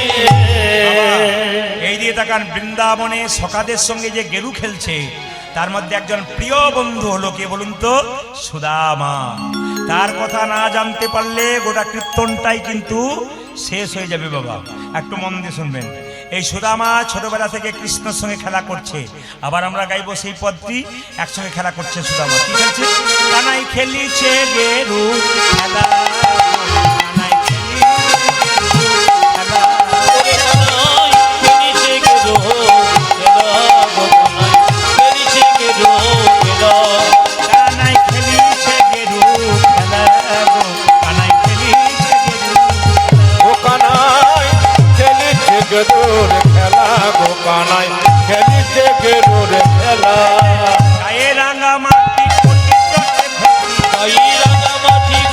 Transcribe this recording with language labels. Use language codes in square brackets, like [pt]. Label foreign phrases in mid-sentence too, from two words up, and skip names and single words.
[bn] এই দিয়ে তাকান, বৃন্দাবনে সখাদের সঙ্গে যে গেরু খেলছে, তার মধ্যে একজন প্রিয় বন্ধু হলো, কে বলুন তো? সুদামা। তার কথা না জানতে পারলে গোটা কীর্তনটাই কিন্তু শেষ হয়ে যাবে বাবা। একটু মন দিয়ে শুনবেন। এই সুদামা ছোটবেলা থেকে কৃষ্ণের সঙ্গে খেলা করছে, আবার আমরা গাইবো সেই পদটি, একসঙ্গে খেলা করছে সুদামা। কি খেলছে? কানাই খেলিছে গেরু খেলা, কানাই খেলিছে গেরু খেলা, কানাই খেলিছে গেরু খেলা গো, কানাই খেলিছে গেরু ও কানাই খেলিছে গেরুর খেলা, গো কানাই খেলিছে গেরুর খেলা, গায়ে রাঙা মাটি কোটি তোতে ধরি, গায়ে রাঙা মাটি